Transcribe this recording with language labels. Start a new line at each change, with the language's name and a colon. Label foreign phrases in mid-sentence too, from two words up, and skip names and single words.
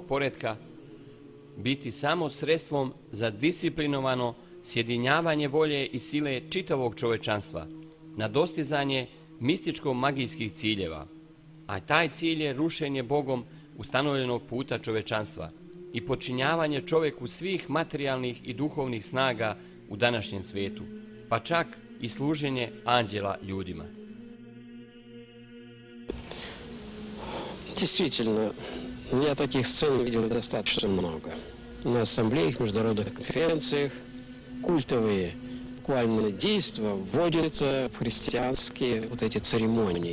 Serbian: poretka biti samo sredstvom za disciplinovano sjedinjavanje volje i sile čitavog čovečanstva na dostizanje mističko-magijskih ciljeva, a taj cilj je rušenje Bogom ustanovljenog puta čovečanstva i počinjavanje čovjeku svih materijalnih i duhovnih snaga u današnjem svijetu, pa čak i služenje anđela ljudima.
Russian: Действительно, я таких сцен видел достаточно много. На ассамблеях, международных конференциях культовые буквально действия вводятся в христианские вот эти церемонии.